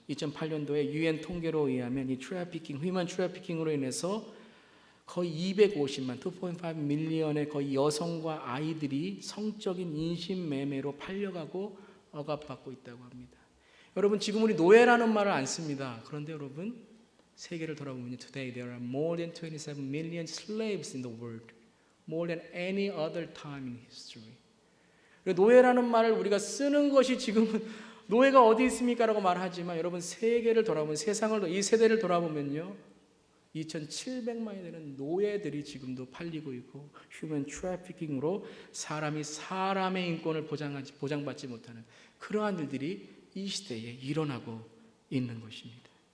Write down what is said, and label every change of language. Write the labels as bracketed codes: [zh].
[ko] 2008년도에 UN 통계로 의하면 이 트래피킹, 휴먼 트래피킹으로 인해서 거의 250만, 2.5 밀리언의 거의 여성과 아이들이 성적인 인신매매로 팔려가고 억압받고 있다고 합니다. 여러분, 지금 우리 노예라는 말을 안 씁니다. 그런데 여러분, 세계를 돌아보면 [en] Today there are more than 27 million slaves in the world, more than any other time in history. [ko] 노예라는 말을 우리가 쓰는 것이 지금은 노예가 어디 있습니까? 라고 말하지만 여러분, 세계를 돌아보면, 세상을, 이 세대를 돌아보면요, 2,700만이 되는 노예들이 지금도 팔리고 있고 휴먼 트래피킹으로 사람이 사람의 인권을 보장받지 못하는 그러한 일들이 이 시대에 일어나고 있는 것입니다.